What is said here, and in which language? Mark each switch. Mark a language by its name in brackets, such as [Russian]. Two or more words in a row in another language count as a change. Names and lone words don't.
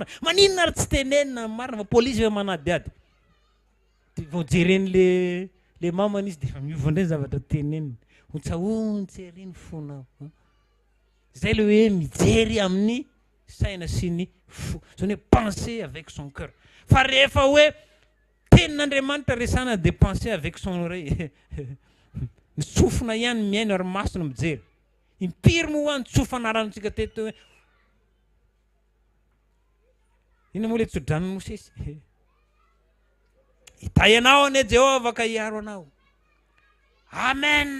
[Malagasy] Maninona ary tsy tenenina marina fa polisy efa manadiady. Vao jereny le mamany izy dia efa miova indray zavatra tenenina. Ontsaontsy ery ny fonao. Zay le hoe mijery amin'ny saina sy ny fo. Zany hoe [French] penser avec son cœur. [Malagasy] Fa rehefa hoe tenin'Andriamanitra resana dia [French] penser avec son oreille. [Malagasy] Ny sofina ihany miaino ary masona mijery. Impiry moa hoany tsofanaranintsika teto hoe ina moa le tsodrano Mosesy. Hitay anao ane Jehovah ka hiaro anao. Amen.